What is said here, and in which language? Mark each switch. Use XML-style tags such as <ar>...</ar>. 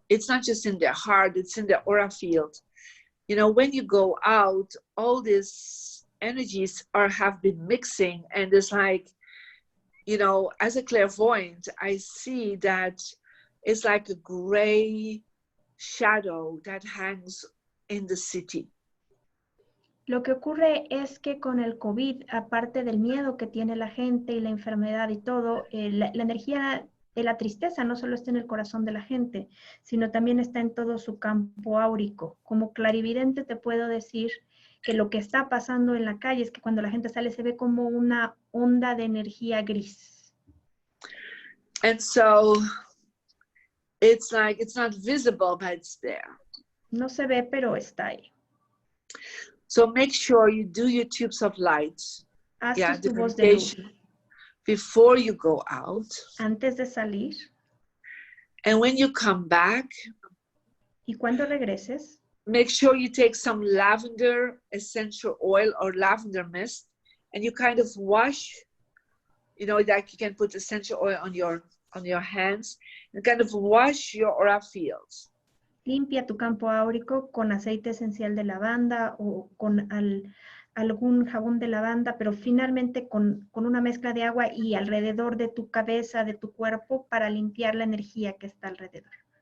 <en>It's not just in their heart, it's in their aura field. You know, when you go out, all these energies have been mixing, and it's like, you know, as a clairvoyant, I see that it's like a gray shadow that hangs in the city.</en> <es>Lo que ocurre es que con el COVID, aparte del miedo que tiene la gente y la enfermedad y todo, la energía de la tristeza no solo está en el corazón de la gente, sino también está en todo su campo áurico. Como clarividente te puedo decir que lo que está pasando en la calle es que cuando la gente sale se ve como una onda de energía gris.</es> <en>And so it's like it's not visible, but it's there.</en> <es>No se ve, pero está ahí.</es> <en>So make sure you do your tubes of light.</en> <es>Haz</es> <en>Yeah,</en> <es>tus tubos de luz</es> <en>before you go out.</en> <es>antes de salir.</es> <en>And when you come back,</en> <es>Y cuando regreses,</es> <en>make sure you take some lavender essential oil or lavender mist, and you kind of wash, you know, like you can put essential oil on your hands and kind of wash your aura fields.</en> <es>limpia tu campo áurico con aceite esencial de lavanda o con algún jabón de lavanda, pero finalmente con una mezcla de agua y alrededor de tu cabeza, de tu cuerpo, para limpiar la energía que está alrededor.</es>